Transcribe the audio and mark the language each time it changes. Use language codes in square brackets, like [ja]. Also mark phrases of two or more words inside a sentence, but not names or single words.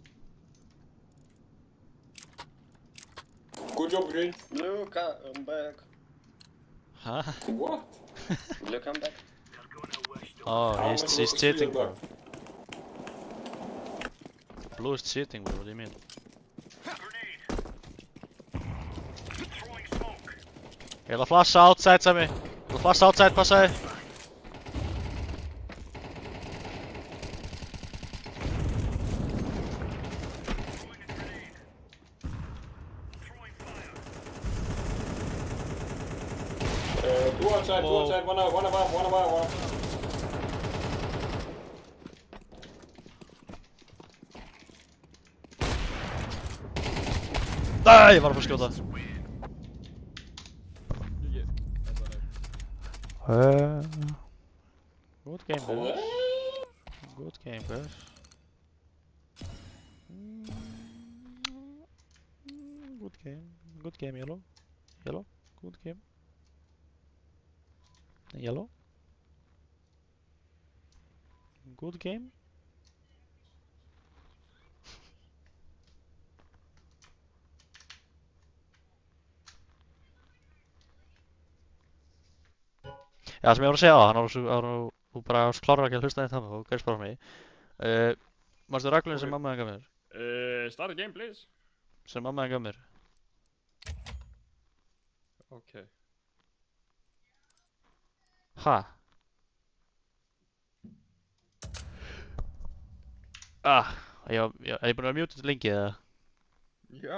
[en] Good job, Green. Blue, come back. Huh? What? Blue, come back. Oh, How he's many cheating, was bro. Blue is cheating, bro. What do you mean? [is] Ég ætla að flasha outside, Sammy. Ég ætla að flasha outside, passaði. [en] Two outside, Whoa. one above, one above, one. [is] Nei, ég var að fara að skjóta. [en] Good game, boys. Good game, guys. Good game. Good game, yellow. Yellow. Good game. Yellow. Good game. [is] Já, sem ég var að segja á, þú bara klárar ekki að hlusta þetta og gerst bara á mig. Manstu reglunni sem mamma gaf mér? [en] Start a game, please. [is] Sem mamma gaf mér. Okay. Ha? Er ég búinn að vera muted lengi eða? Já.